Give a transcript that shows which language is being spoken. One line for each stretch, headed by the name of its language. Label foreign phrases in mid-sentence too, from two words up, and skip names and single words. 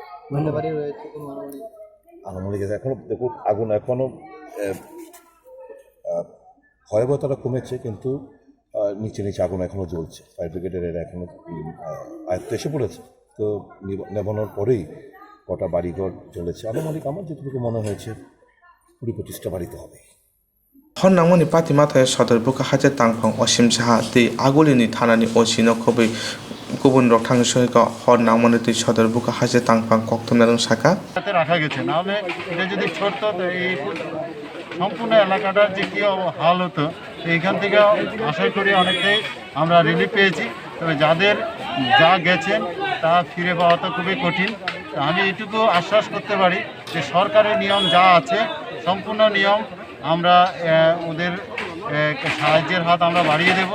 Bangla: আনুমানিক এখনও দেখুন আগুন এখনও ভয়াবহতাটা কমেছে, কিন্তু নিচে আগুন এখনও জ্বলছে।
English: fire brigade-er
Bangla: এরা এখনও আয়ত্তে এসে পড়েছে, তো নেবানোর পরেই কটা বাড়িঘর জ্বলেছে আনুমানিক আমার যেটুকু মনে হয়েছে 20-25টা বাড়িতে হবে।
Kok Borok: hor nangmani patima thayo sodor buka haje tangphang osim saha tei agulini thanani osi no khobai kubun rok thang soika hor nangmani tui sodor buka haje tangphang koktumnerung saka
Bangla: রাখা গেছে, নাহলে এটা যদি ছড়তো তো এই সম্পূর্ণ এলাকাটার যে কী হাল হতো, এইখান থেকে আশা করি অনেকটাই আমরা রিলিফ পেয়েছি। তবে যাদের যা গেছেন তা ফিরে পাওয়া তো খুবই কঠিন। তো আমি এইটুকু আশ্বাস করতে পারি যে সরকারের নিয়ম যা আছে সম্পূর্ণ নিয়ম আমরা ওদের সাহায্যের হাত আমরা বাড়িয়ে দেব।